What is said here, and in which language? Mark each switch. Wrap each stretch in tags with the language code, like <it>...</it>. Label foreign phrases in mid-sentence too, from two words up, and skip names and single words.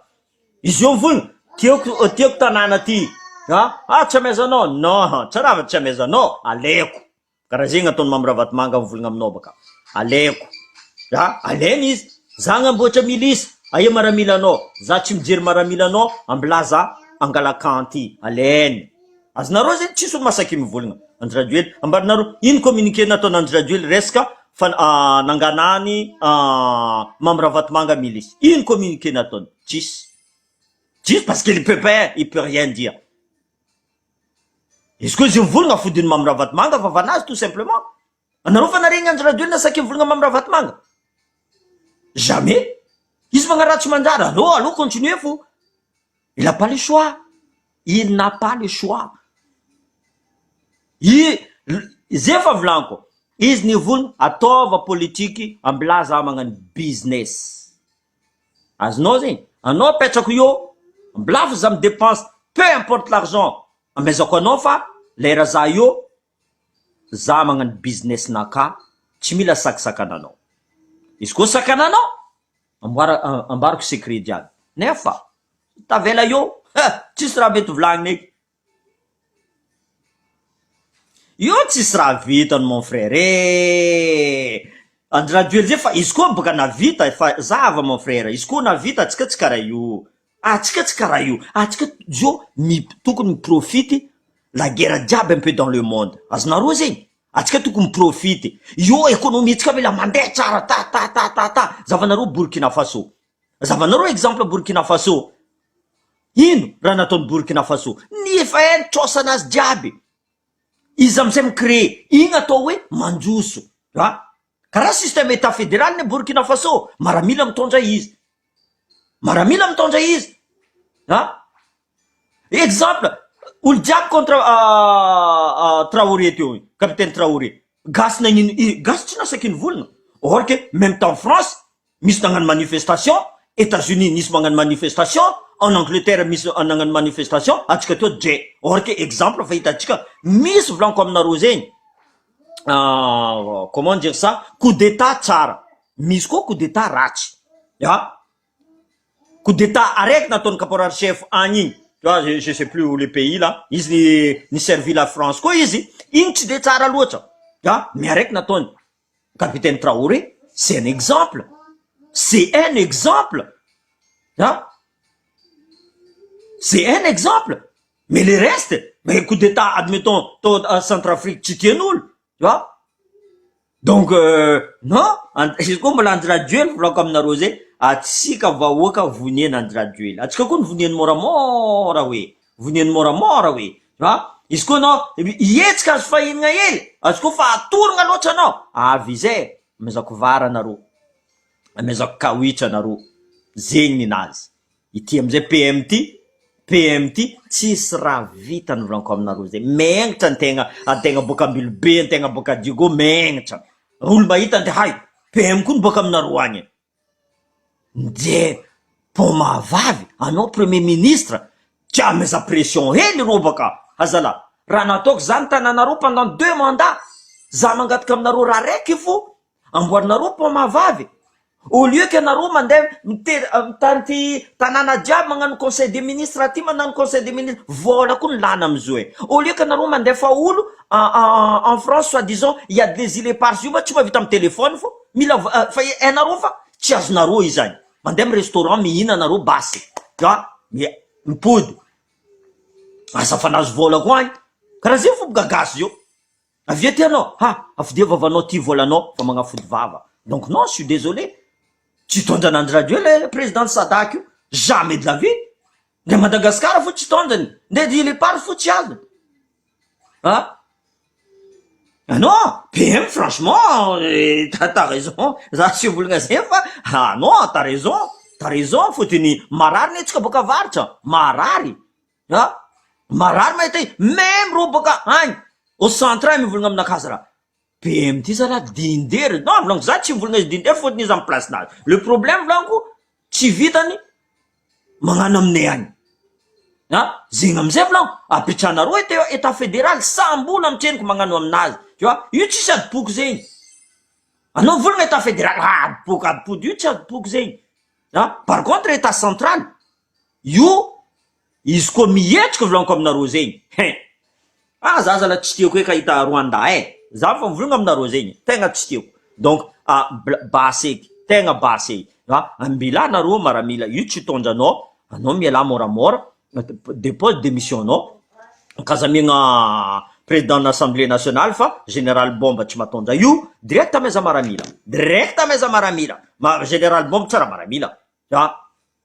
<mg>izy io mivolagna tiako tanàna ty tsy amezanao non tsarava tsy amezanao aleko karaha zegny ataony mamy raha vatomanga mivolagna aminao baka aleko alainy izy za gnamboatra milisy aia maramila anao za tsy mijery maramila anao amblaza angalakanty alainy azonareo zegny tsisy olo masaky mivolagna Andry Rajoelina ambarinareo ino communiqué nataony Andry Rajoelina resaka nanganany membre Vatomanga milice. Ino communiqué nataony?</mg> <fr>Tsisy parce que le PPR il peut rien dire. Est-ce que</fr> <mg>izy mivolagna fodiny membre Vatomanga vavanazy</mg> <fr>tout simplement?</fr> <mg>Anareo fa naregny Andry Rajoelina saky mivolagna membre Vatomanga?</mg> <fr>Jamais.</fr> <mg>Izy magnaratsy manjary.</mg> <fr>Allô, continuez fo. Il n'a pas le choix. Il n'a pas le choix.</fr> <mg>Izy efa volaniko. Izy nivolagna ataova politiky amblaza magnano business. Azonao zegny. Anao apetrako io, ambilavo za mi</mg> <fr>dépense, peu importe l'argent.</fr> <mg>Amezako anao fa lera za io, za magnano business naka, tsy mila sakisakananao. Izy koa sakananao, ambarako secret jiaby. Nefa, tavela io, tsisy raha mety volagnina eky. Io tsisy raha vitany</mg> <fr>mon frère.</fr> <mg>Andry Rajoely zay fa izy koa boka navita fa zava</mg> <fr>mon frère.</fr> <mg>Izy koa navita atsika tsy karaha io. Atsika tsy karaha io. Atsika zao tokony miprofity</mg> <fr>la guerre</fr> <mg>jiaby</mg> <fr>un peu dans le monde.</fr> <mg>Azonareo zegny. Atsika tokony miprofity. Io économie tsika mila mandeha tsara ta. Zavanareo Burkina Faso. Zavanareo exemple Burkina Faso. Ino raha nataony Burkina Faso? Ny efa trôsa anazy jiaby. Izy amizay micrée. Igny atao hoe manjoso. Karaha</mg> <fr>système état fédéral</fr> <mg>ny Burkina Faso. Maramila mitondra izy. Exemple, olo jiaby contre Traoré teo, capitaine Traoré. Gasy nagnino, gasy tsy nasaky nivolagna.</mg> <fr>Or que même temps France,</fr> <mg>misy nagnano manifestation, États-Unis nisy magnano manifestation,</mg> <fr>en Angleterre</fr> <mg>misy nagnano manifestation, atsika teo dre.</mg> <fr>Or que exemple</fr> <mg>fa hitantsika, misy volaniko aminareo zegny.</mg> <fr>Comment dire ça? Coup d'état tsara.</fr> <mg>Misy koa</mg> <fr>coup d'état</fr> <mg>ratsy.</mg> <fr>Coup d'état</fr> <mg>araiky nataony</mg> <fr>caporal chef</fr> <mg>agny igny.</mg> <fr>Tu vois, je sais plus où le pays là.</fr> <mg>Izy ni</mg> <fr>servi la France</fr> <mg>koa izy. Igny tsy de tsara loatra.</mg> <fr>Mais</fr> <mg>araiky nataony</mg> <fr>capitaine Traoré, c'est un exemple. C'est un exemple. C'est un exemple. Mais le reste, mais coup d'état, admettons, à Centrafrique,</fr> <mg>tsy tian'olo.</mg> <fr>Tu vois? Donc, non,</fr> <mg>izy koa mbola Andry Rajoely volako aminareo zay, atsika vahoaka voniany Andry Rajoely. Atsika koa ny voniany moramora hoe. Voniany moramora hoe.</mg> <fr>Tu vois?</fr> <mg>Izy koa anao, ietsika azo fahinana hely. Azy koa fa atorogna loatra anao. Avy zay, amezako vara anareo. Amezako kawitry anareo. Zegny ninazy. Ity amizay PMT, tsisy raha vitany volaniko aminareo zay. Mengnitra antegna boka Ambilobe, antegna boka Diego, mengnitra. Olo mahita ande hay, PM koa boka aminareo agny. Nde, po mahavavy, anao</mg> <fr>premier ministre,</fr> <mg>tsy ameza pression hely ro baka. Azala, raha nataoko zany tananareo</mg> <fr>pendant 2 mandats.</fr> <mg>Za mangataka aminareo raha raiky fo, amboarinareo po mahavavy.</mg> <fr>Au lieu que</fr> <mg>anareo mandeha mitanty tanàna jiaby magnano</mg> <fr>conseil des ministres</fr> <mg>aty magnano</mg> <fr>conseil des ministres,</fr> <mg>vola koa ny lana amizao e.</mg> <fr>Au lieu que</fr> <mg>anareo mandefa olo</mg> <fr>en France soit disons il y a des îles éparses</fr> <mg>io tsy mavita amin'ny téléphone fo mila fa anareo fa tsy azonareo izany. Mandeha amin'ny restaurant mihina anareo basy. Mipody. Asa fanazy vola koa agny. Karaha zay fo gagasy io. Avy ety anao, afidia vavanao ty volanao fa magnafody vava.</mg> <fr>Donc non, je suis désolé.</fr> <mg>Tsy tondrany Andry Rajoely président Sadak io.</mg> <fr>Jamais de la vie.</fr> <mg>Nde Madagascar fo tsy tondrany. Nde</mg> <fr>îles éparses</fr> <mg>fo tsy azony.</mg> <fr>Non, PM franchement, t'as raison.</fr> <mg>Za tsy volagna zay fa,</mg> <fr>non, t'as raison,</fr> <mg>fotiny marary netsika boka avaritra. Marary. Marary mahita même ro boka agny.</mg> <fr>Au centre</fr> <mg>agny mivolagna aminakazy raha. PM ty zala dindery. Non, volaniko za tsy volagna izy dindery fotiny izy amin'ny place nazy.</mg> <fr>Le problème</fr> <mg>volaniko, tsy vitany magnano aminay agny. Zegny amizay volaniko, apitranareo</mg> <fr>état fédéral</fr> <mg>sambola mitreniko magnano aminazy.</mg> <fr>Tu vois,</fr> <mg>io tsisy adipoky zegny. Anao volagna</mg> <fr>état fédéral,</fr> <mg>adipody io tsy adipoky zegny.</mg> <fr>Par contre état central,</fr> <mg>io izy koa mihetrika volaniko aminareo zegny. Za zala tsy tiako hoe ka hita Rwanda za fa mivolagna aminareo zegny, tegna tsy tiako. Donc baseky, tegna baseky. Ambila nareo maramila, io tsy tondranao, anao miala moramora,</mg> <fr>dépose démission</fr> <mg>anao, kazamiagna</mg> <fr>président n'assemblée nationale</fr> <mg>fa général bomba tsy matonda io direct ameza maramila direct ameza maramila ma général bomba tsara maramila tsy</mg>